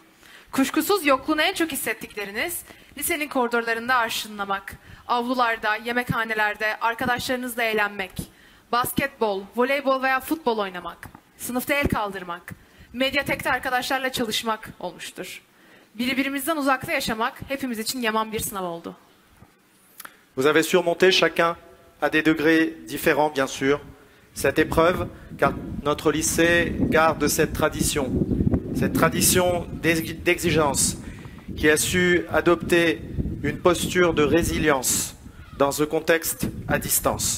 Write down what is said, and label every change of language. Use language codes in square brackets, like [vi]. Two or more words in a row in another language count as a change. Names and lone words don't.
[tr] Kuşkusuz yokluğunu en çok hissettikleriniz lisenin koridorlarında arşınlamak, avlularda, yemekhanelerde arkadaşlarınızla eğlenmek, basketbol, voleybol veya futbol oynamak, sınıfta el kaldırmak, medyatekte arkadaşlarla çalışmak olmuştur. Birbirimizden uzakta yaşamak hepimiz için yaman bir sınav oldu. [fr] Vous avez surmonté chacun à des degrés différents bien sûr cette épreuve car notre lycée garde cette tradition d'exigence qui a su adopter une posture de résilience dans ce contexte à distance.